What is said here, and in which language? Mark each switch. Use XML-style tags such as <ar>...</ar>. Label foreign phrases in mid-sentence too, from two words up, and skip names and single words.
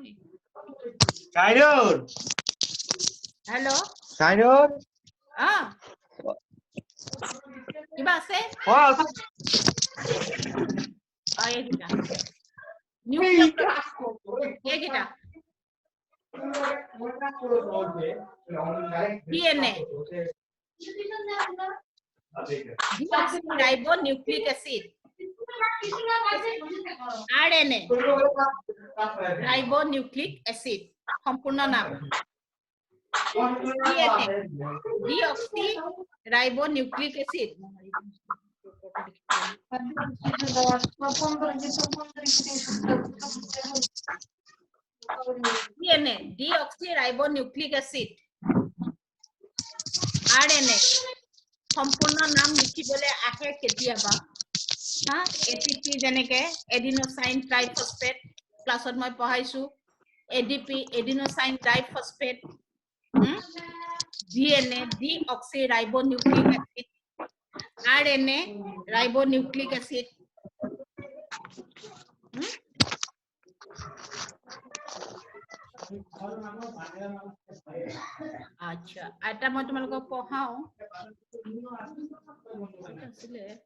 <as>সাইনুর হেল্ল' সাইনুর কিবা আছে এইকেইটা এইকেইটা</as> <en>DNA deoxyribonucleic acid RNA ribonucleic acid</en> <as>সম্পূর্ণ নাম</as> <en>DNA deoxyribonucleic acid DNA deoxyribonucleic acid</en> <as>RNA সম্পূর্ণ নাম লিখিবলে আহে কেতিয়াবা ATP যেনেকে</as> <en>adenosine triphosphate</en> <as>ক্লাছত মই পঢ়াইছো ADP</as> <en>adenosine triphosphate DNA deoxyribonucleic acid RNA ribonucleic acid</en> <as>আচ্ছা এটা মই তোমালোকক পঢ়াও আসলে</as>